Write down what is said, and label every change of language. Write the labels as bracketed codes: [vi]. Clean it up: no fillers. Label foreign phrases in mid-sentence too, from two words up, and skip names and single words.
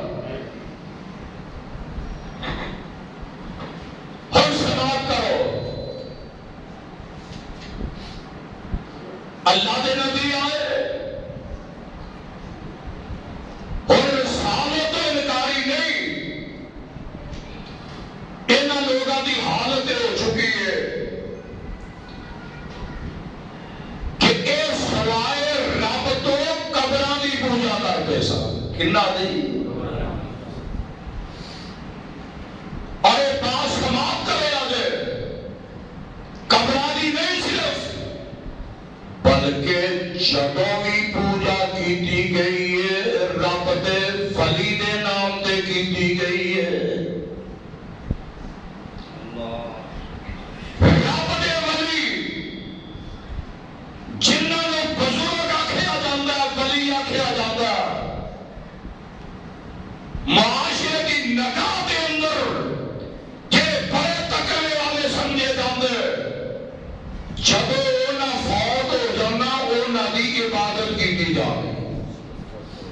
[pa] ہر سماعت کرو اللہ دے نبی آئے اور رسالت تو انکاری نہیں انہاں لوگاں دی حالت ہو چکی ہے کہ اے سوائے رب تو قبراں دی پوجا کرتے سن کنا دی اور یہ بات سماعت کرے آجے قبراں دی نہیں صرف بلکہ جدوں بھی پوجا کیتی گئی ہے رب دے ولی دے نام تے کیتی گئی ہے رب دے ولی جنہاں نو بزرگ آکھیا جاندا ولی آکھیا جاندا معاشرے دی نگاہ دے اندر کہ بڑے تکڑے والے سمجھے جاندے جب اونا فوت ہو جانا اونا دی عبادت کی جانے